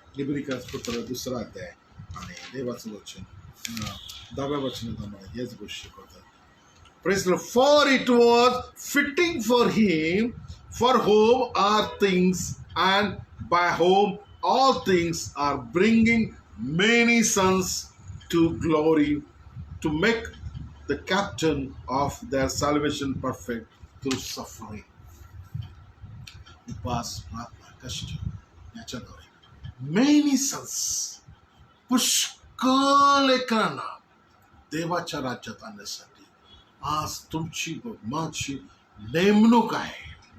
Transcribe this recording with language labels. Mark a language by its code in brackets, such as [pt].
[mr] इब्रिकास पुत्र 2 अध्याय आणि देवाचं वचन 10व्या वचनात आम्हाला हेच गोष्ट शिकवतात. [en] Praise the Lord. For it was fitting for him, for whom are things, and by whom all things are bringing many sons to glory, to make the captain of their salvation perfect through suffering. [mr] उपास, प्रार्थना, कष्ट याच्याद्वारे [en] many sons, [mr] पुष्कळ लेकरांना देवाच्या राज्यात आणण्यासाठी आज तुमची व माझी नेमणूक आहे.